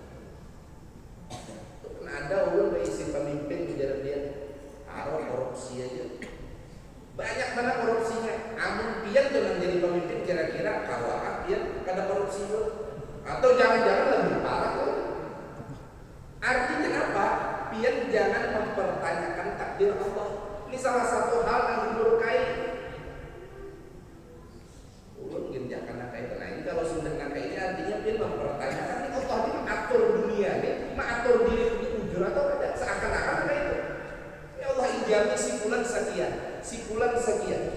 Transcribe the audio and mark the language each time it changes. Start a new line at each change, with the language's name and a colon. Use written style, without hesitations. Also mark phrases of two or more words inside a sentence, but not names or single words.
Indonesian: Ada ulun berisi pemimpin di jalan dia taruh korupsi aja. Banyak banget korupsinya.
Banjar: Amun pian tuh menjadi pemimpin kira-kira kawah pian kada korupsi tuh.
Indonesian: Atau jangan-jangan lebih parah tuh. Artinya apa? Pian jangan mempertanyakan takdir Allah. Ini salah satu hal yang dimurkai.
Banjar: Ulun genjakan
Indonesian: kayak nah ini kalau sudah kayak ini artinya pian mempertanyakan ini Allah ini mengatur dunia ini, mengatur diri di ujur atau tidak seakan-akan kayak itu. Ya Allah dijamin si fulan sekian, si fulan sekian.